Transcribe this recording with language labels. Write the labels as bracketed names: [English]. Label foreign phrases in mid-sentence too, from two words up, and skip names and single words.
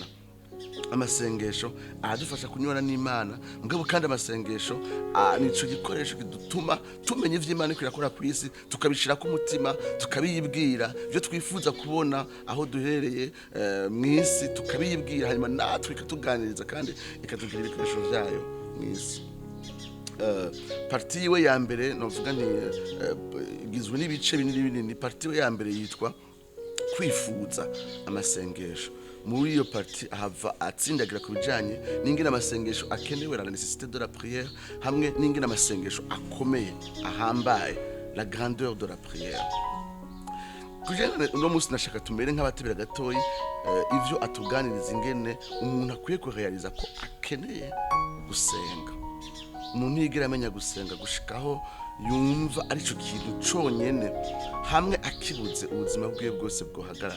[Rundi] Amasengesho adufasha kunywana n'Imana, mugabo kandi amasengesho nico gikoresho kidutuma tumenya ivy'Imana iko irakora ku isi, tukabishira ku mutima, tukabiyibwira byo twifuza kubona aho duhereye mw'isi, tukabiyibwira hanyuma natwe ikatuganiriza kandi ikatugira ibikoresho vyayo mw'isi. Parti yiwe ya mbere novuga nti igizwe n'ibice binini. Parti yiwe ya mbere yitwa kwifuza amasengesho. Muri iyo parti ahava atsindagira ku bijanye n'ingene amasengesho akenewe, [French] la nécessité de la prière, [Rundi] hamwe n'ingene amasengesho akomeye ahambaye, [French] la grandeur de la prière. [Rundi] Kujana uno munsi nashaka tumere nk'abatebera gatoyi ivyo atuganiriza ingene umuntu akwiye ko realiza ko akeneye gusenga. Umuntu yigira amenya gusenga gushikaho yumva arico kintu conyene hamwe akibuze ubuzima bwiwe bwose bwohagarara.